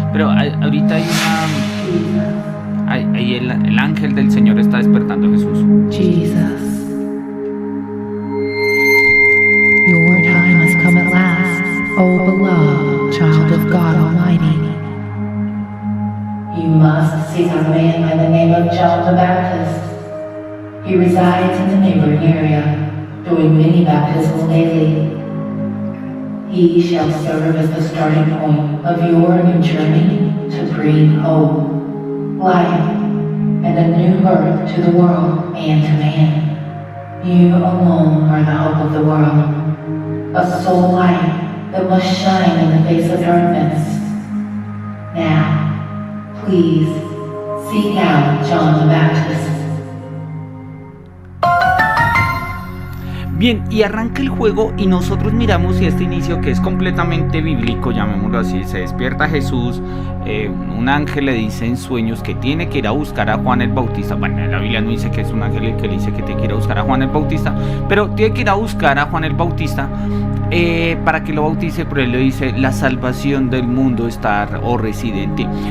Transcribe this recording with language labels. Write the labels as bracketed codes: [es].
[es] Pero ahorita hay una... Ahí el ángel del Señor está despertando a Jesús. [en] Jesus, your time has come at last, O beloved child of God Almighty. You must seek a man by the name of John the Baptist. He resides in the neighboring area, doing many baptisms daily. He shall serve as the starting point of your new journey to bring hope, life, and a new birth to the world and to man. You alone are the hope of the world, a sole light that must shine in the face of darkness. Now, please, seek out John the Baptist. [es] Bien, y arranca el juego y nosotros miramos y este inicio que es completamente bíblico, llamémoslo así, se despierta Jesús, un ángel le dice en sueños que tiene que ir a buscar a Juan el Bautista. Bueno, la Biblia no dice que es un ángel el que le dice que tiene que ir a buscar a Juan el Bautista, pero tiene que ir a buscar a Juan el Bautista para que lo bautice, pero él le dice la salvación del mundo está o residente.